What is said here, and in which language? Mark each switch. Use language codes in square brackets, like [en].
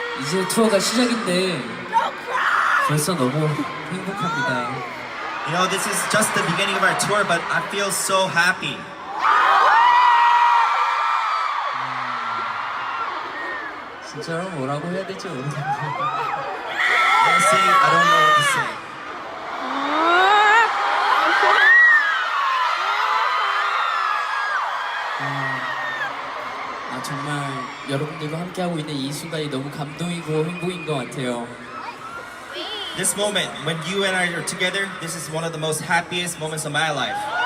[ko] 이제 투어가 시작인데 벌써 너무 행복합니다. [en] You know, this is just the beginning of our tour, but I feel so happy. [ko] 진짜로 뭐라고 해야 될지 모르겠네요. [en] Honestly, I don't know what to say. [ko] 정말 여러분들과 함께하고 있는 이 순간이 너무 감동이고 행복인 것 같아요. [en] This moment, when you and I are together, this is one of the most happiest moments of my life.